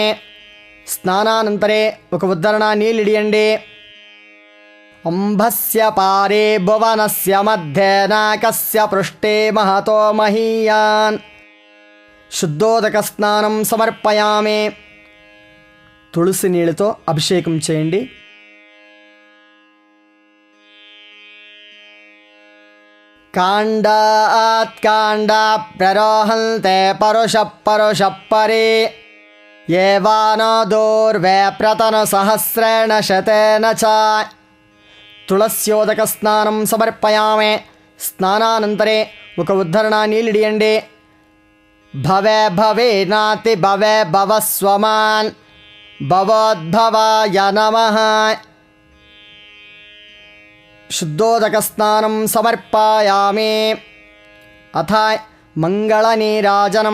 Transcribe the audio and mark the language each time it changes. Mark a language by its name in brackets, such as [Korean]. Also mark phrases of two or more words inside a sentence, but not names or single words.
[Telugu] స్నానానంతరే ఒక ఉద్ధరణ నీళ్ళిడియండి। [Sanskrit] అంభస్య పారే భువనస్య మధ్యే నాకస్య పృష్ఠే మహతో మహీయాన్। శుద్ధోదక స్నానం సమర్పయామి। [Telugu] తులసి నీళ్ళతో అభిషేకం చేయండి। [Sanskrit] काण्डात् काण्डा प्ररोहन्ते परुषः परुषः परे येवानो दूर्वे प्रतनुसहस्रेण शतेन च। तुलस्योदक स्नानं समर्पयामि। स्नानानन्तरे [Telugu] ఒక ఉద్ధరణ నీళ్ళిడియండి। [Sanskrit] భవే భవే నాతి భవే భవస్వమాన్ భవోద్భవాయ నమః। శుద్ధోదక స్నానం సమర్పయామి। అథ మంగళ నీరాజనం।